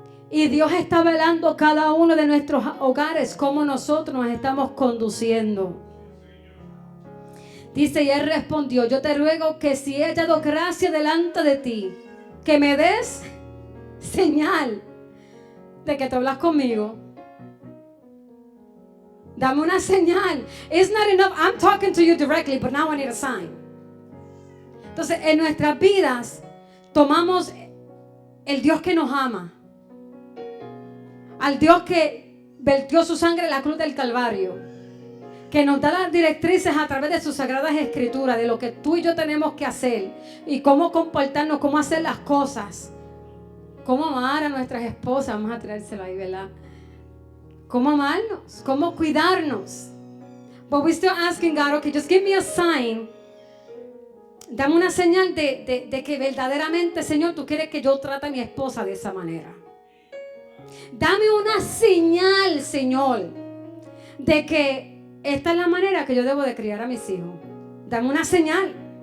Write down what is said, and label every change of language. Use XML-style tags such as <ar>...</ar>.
<es>Y Dios está velando cada uno de nuestros hogares, cómo nosotros nos estamos conduciendo. Dice, y él respondió, yo te ruego que si he hallado gracia delante de ti, que me des señal de que te hablas conmigo. Dame una señal.</es> <en>It's not enough. I'm talking to you directly, but now I need a sign.</en> <es>Entonces, en nuestras vidas tomamos el Dios que nos ama, al Dios que vertió su sangre en la cruz del Calvario, que nos da las directrices a través de sus sagradas escrituras de lo que tú y yo tenemos que hacer y cómo comportarnos, cómo hacer las cosas, cómo amar a nuestras esposas. Vamos a traérselo ahí, ¿verdad? Cómo amarnos, cómo cuidarnos.</es> <en>But we're still asking God, okay, just give me a sign.</en> <es>Dame una señal de que verdaderamente, Señor, tú quieres que yo trate a mi esposa de esa manera. Dame una señal, Señor, de que esta es la manera que yo debo de criar a mis hijos. Dame una señal.</es>